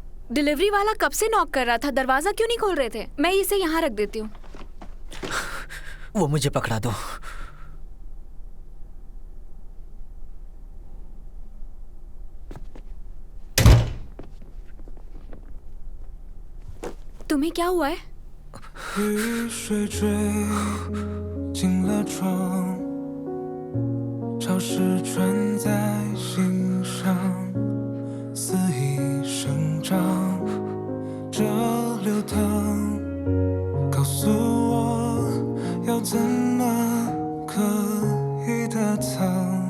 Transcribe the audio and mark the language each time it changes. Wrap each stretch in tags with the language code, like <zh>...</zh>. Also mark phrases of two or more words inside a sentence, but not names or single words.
<hi>डिलीवरी वाला कब से नॉक कर रहा था, दरवाजा क्यों नहीं खोल रहे थे? मैं इसे यहाँ रख देती हूँ। वो मुझे पकड़ा दो। तुम्हें क्या हुआ है?</hi> <zh>雨水坠进了窗，潮湿穿在心上，肆意生长，这流淌，告诉我要怎么可以的藏。</zh>